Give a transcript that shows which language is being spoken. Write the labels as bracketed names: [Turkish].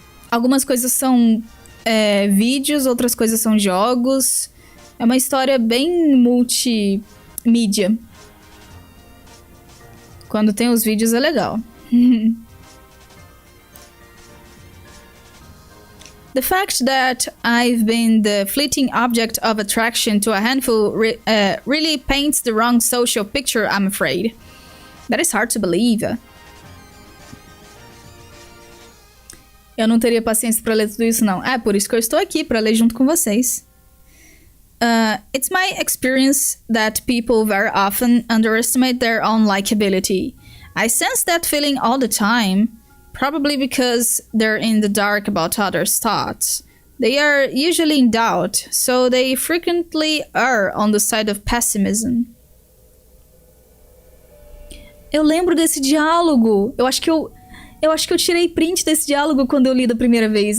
[Portuguese] Algumas coisas são vídeos, outras coisas são jogos. É uma história bem multimídia. Quando tem os vídeos é legal. [English] The fact that I've been the fleeting object of attraction to a handful really paints the wrong social picture, I'm afraid. That is hard to believe. [Portuguese] Eu não teria paciência para ler tudo isso, não. É por isso que eu estou aqui, para ler junto com vocês. [English] It's my experience that people very often underestimate their own likability. I sense that feeling all the time, probably because they're in the dark about others' thoughts. They are usually in doubt, so they frequently err on the side of pessimism. [Portuguese] Eu lembro desse diálogo. Eu acho que eu tirei print desse diálogo quando eu li da primeira vez.